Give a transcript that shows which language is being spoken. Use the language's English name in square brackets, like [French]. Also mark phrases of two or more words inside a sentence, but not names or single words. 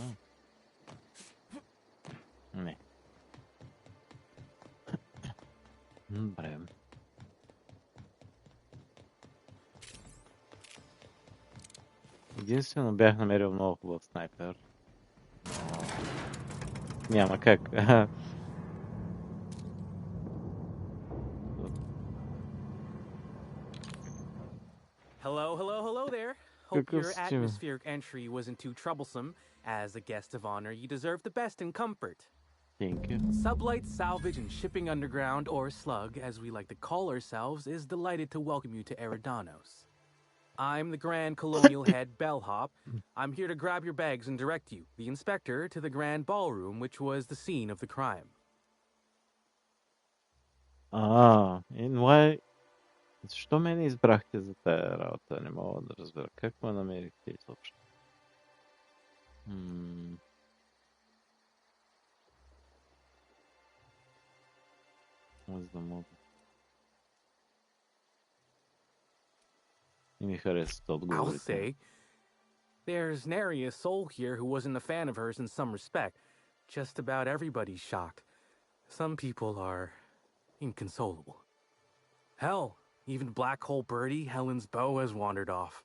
[Bulgarian] Не. Добре. Единствено бях намерил много хубав снайпер. Няма как. [English] Hello there. Hope your atmospheric entry wasn't too troublesome. As a guest of honor, you deserve the best in comfort. Thank you. Sublight Salvage and Shipping Underground, or Slug, as we like to call ourselves, is delighted to welcome you to Eridanos. I'm the Grand Colonial Head Bellhop. I'm here to grab your bags and direct you, the inspector, to the Grand Ballroom, which was the scene of the crime. And why... [Bulgarian] Защо ме не избрахте за тая работа? Не мога да разбера. Как ме намерихте изобщо? за да мога. И ми харесват [English] I'll [Bulgarian] отговорите. [English] say, there's nary a soul here who wasn't a fan of hers in some respect. Just about everybody's shocked. Some people are inconsolable. Hell, even Black Hole Birdie, Helen's beau, has wandered off.